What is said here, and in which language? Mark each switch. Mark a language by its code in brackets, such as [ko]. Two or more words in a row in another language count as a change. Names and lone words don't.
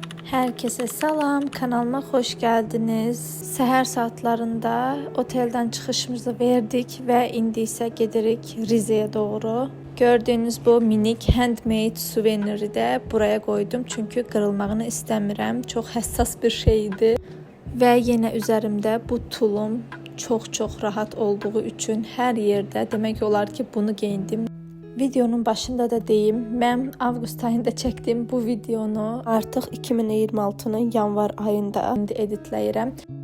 [tr] Herkese salam, kanalıma hoş geldiniz. [az] Səhər saatlarında otelden çıxışımızı verdik ve indi isə gedirik Rize'ye doğru. [tr] Gördüğünüz bu minik handmade suveniri de buraya koydum çünkü kırılmağını istəmirəm. Çok həssas bir şeydi. Ve yine üzerimde bu tulum çok rahat olduğu için her yerde demek olar ki bunu giyindim. [az] Videonun başında da deyim, mən avqust ayında çəkdim bu videonu. Artıq 2026-nın yanvar ayında indi editləyirəm.